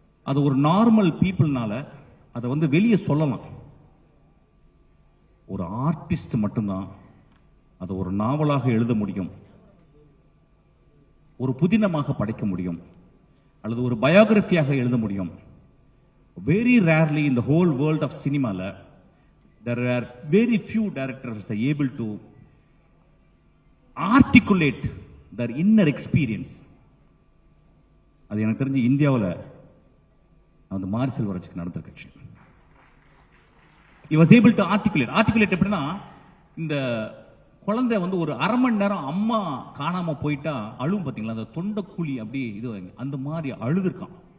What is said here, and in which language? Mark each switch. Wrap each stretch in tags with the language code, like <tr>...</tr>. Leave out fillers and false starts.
<ta>அது ஒரு நார்மல் பீப்புள்னால அதை வந்து வெளியே சொல்லலாம். ஒரு ஆர்டிஸ்ட் மட்டும்தான் அதை ஒரு நாவலாக எழுத முடியும், ஒரு புதினமாக படைக்க முடியும், அல்லது ஒரு பயோகிராஃபியாக எழுத முடியும்.</ta> <en>Very rarely in the whole world of cinema there are very few directors are able to articulate their inner experience.</en> <ta>அது எனக்கு தெரிஞ்சு இந்தியாவில் அந்த மாரி செல்வராஜுக்கு நடந்த கட்சி.</ta> <en>he was able to articulate</en> <ta>எப்படின்னா, இந்த குழந்தை வந்து ஒரு அரை மணி நேரம் அம்மா காணாம போயிட்டா அழுவும் பாத்தீங்களா, அந்த தொண்டைக்குழி அப்படியே இது அந்த மாதிரி அழுதுருக்கான்.</ta>